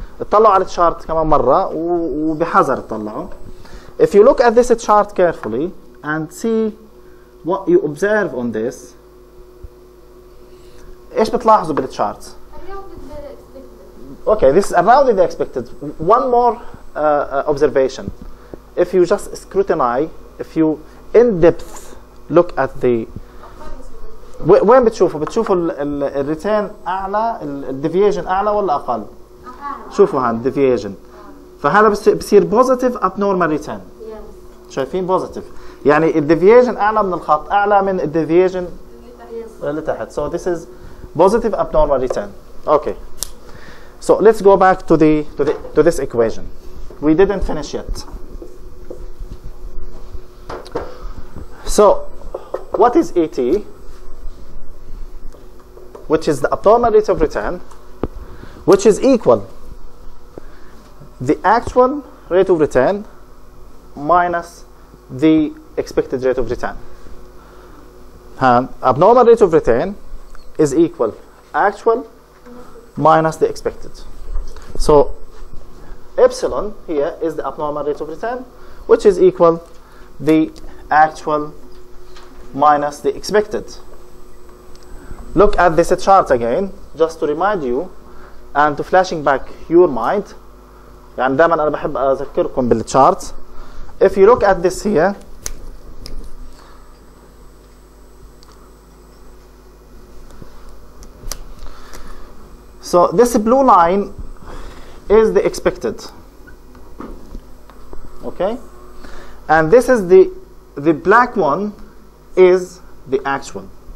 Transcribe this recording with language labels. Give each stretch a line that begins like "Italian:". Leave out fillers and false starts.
Arabic: اطلعوا على الشارت كمان مرة وبحذر اطلعوا.
English: If you look at this chart carefully and see what you observe on this,
Arabic: ايش بتلاحظوا بالتشارت؟
English: Okay, this is around the expected. One more observation. If you just scrutinize, if you in depth look at the
Arabic: وين بتشوفوا الريتين اعلى، الديفيجن اعلى ولا اقل؟ شوفوا هان الديفيجن، فهذا بصير بوزيتيف abnormal ريتين. شايفين بوزيتيف، يعني الديفيجن اعلى من الخط، اعلى من الديفيجن اللي تحت.
English: So this is positive abnormal return. Okay. So let's go back to this equation. We didn't finish yet. So what is ET? Which is the abnormal rate of return, which is equal the actual rate of return minus the expected rate of return. Abnormal rate of return is equal actual minus the expected. So epsilon here is the abnormal rate of return, which is equal the actual minus the expected. Look at this chart again, just to remind you and to flashing back your mind.
Arabic: يعني دائما أنا بحب أذكركم بالchart.
English: If you look at this here, so this blue line is the expected, okay, and this is the black one is the actual.